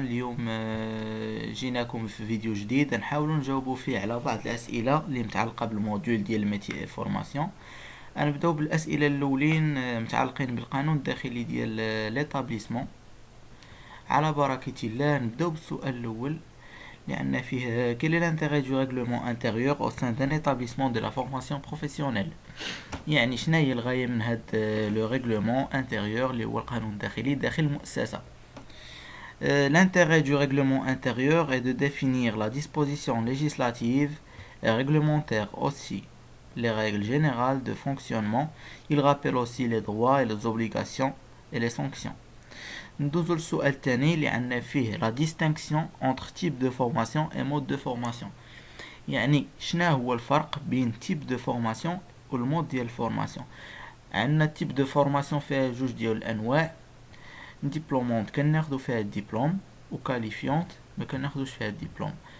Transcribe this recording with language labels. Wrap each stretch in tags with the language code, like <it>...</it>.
<ar>اليوم جيناكم في فيديو جديد نحاولوا نجاوبوا فيه على بعض الأسئلة اللي متعلقة بالموديول ديال الميتي فورماسيون. نبداو بالأسئلة الأولين متعلقين بالقانون الداخلي ديال ليطابليسمون. على بركة الله نبداو بالسؤال الأول لأن فيه</ar> <fr>quel est l'intérêt du règlement intérieur au sein d'un établissement de la formation professionnelle.</fr> <ar>يعني شنو هي الغاية من هاد لو ريغلومون انتيريور اللي هو القانون الداخلي داخل المؤسسة.</ar> <fr>L'intérêt du règlement intérieur est de définir la disposition législative et réglementaire aussi les règles générales de fonctionnement. Il rappelle aussi les droits et les obligations et les sanctions.</fr> <ar>ندوزو للسؤال الثاني لأن فيه</ar> <fr>la distinction entre type de formation et mode de formation.</fr> <ar>يعني شنو هو الفرق بين</ar> <fr>type de formation</fr> <ar>والمود ديال الفورماسيون. عندنا</ar> <fr>type de formation</fr> <ar>فيها جوج ديال الأنواع. ديبلومونت كناخدو فيها الدبلوم وكاليفيونت ما كناخدوش فيها الدبلوم.</ar>